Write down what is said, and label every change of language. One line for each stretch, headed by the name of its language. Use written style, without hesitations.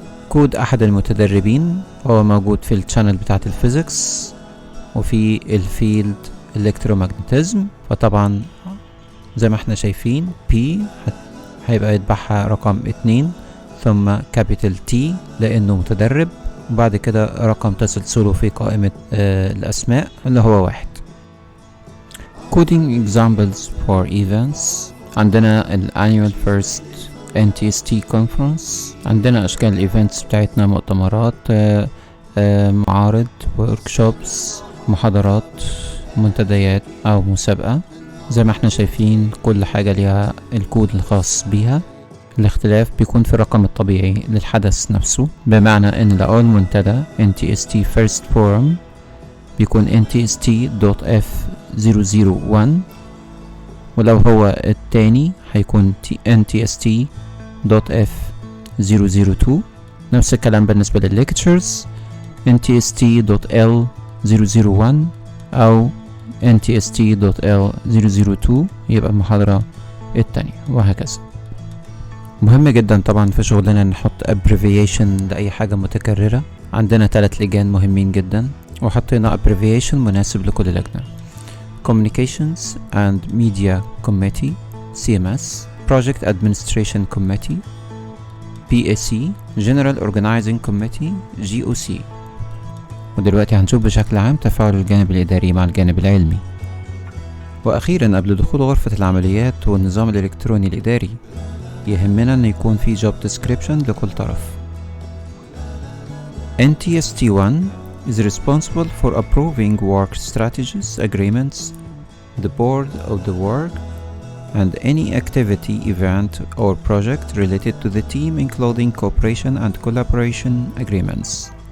Arabic: كود أحد المتدربين هو موجود في الشانل بتاعة الفيزيكس وفي الفيلد electromagnetism، فطبعا زي ما احنا شايفين P هيبقى يتبعها رقم 2 ثم capital T لأنه متدرب، وبعد كده رقم تسلسله في قائمة الأسماء اللي هو 1.
English: coding examples for events.
Arabic: عندنا ال annual first NTST conference. عندنا أشكال الايفنتس بتاعتنا: مؤتمرات، معارض، workshops، محاضرات، منتديات أو مسابقة. زي ما احنا شايفين كل حاجة ليها الكود الخاص بيها. الاختلاف بيكون في الرقم الطبيعي للحدث نفسه، بمعنى ان لو المنتدى NTST First Forum بيكون NTST.F001، ولو هو التاني هيكون NTST.F002. نفس الكلام بالنسبة للlectures NTST.L001 أو NTST.L002 يبقى المحاضرة التانية، وهكذا. مهم جدا طبعا في شغلنا نحط abbreviation لأي حاجة متكررة. عندنا 3 لجان مهمين جدا وحطينا abbreviation مناسب لكل لجنة: Communications and Media Committee CMS, Project Administration Committee PAC, General Organizing Committee GOC. ودلوقتي هنشوف بشكل عام تفاعل الجانب الإداري مع الجانب العلمي. وأخيرا قبل دخول غرفة العمليات والنظام الإلكتروني الإداري يهمنا أن يكون في job description لكل طرف.
English: NTST1 is responsible for approving work strategies, agreements, the board of the work, and any activity, event, or project related to the team, including cooperation and collaboration agreements.